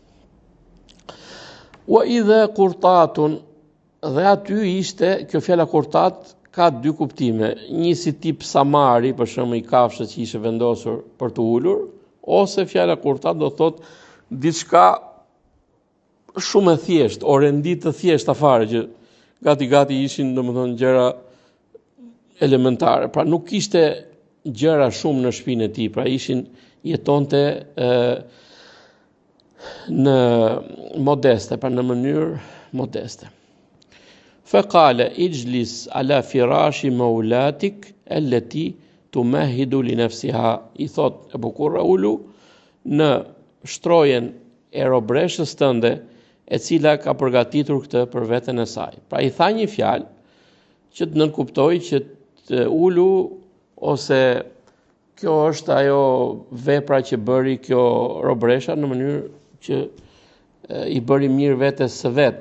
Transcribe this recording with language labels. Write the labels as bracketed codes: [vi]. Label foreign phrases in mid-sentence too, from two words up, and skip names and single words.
[ar] وإذا قرطة, [sq] dhe aty ishte kjo fjala qurtat ka dy kuptime, një si tip samari, për shembull i kafshët që ishte vendosur për të ulur, ose fjala qurtat do thot diçka shumë e thjesht, orendi të thjeshta fare që gati ishin domethënë gjëra elementare. Pra nuk kishte gjëra shumë në shtëpinë e tij, pra jetonte në modeste, pra në mënyrë modeste. [ar] فقال اجلس على فراش مولاتك التي تمهد لنفسها. [sq] I thot Ebu Kurra, ulu në shtrojen e robreshës tënde, e cila ka përgatitur këtë për veten e saj. Pra i tha një fjalë që të nënkuptoj që të ulu, ose kjo është ajo vepra që bëri kjo robresha në mënyrë që i bëri mirë vetes së vet.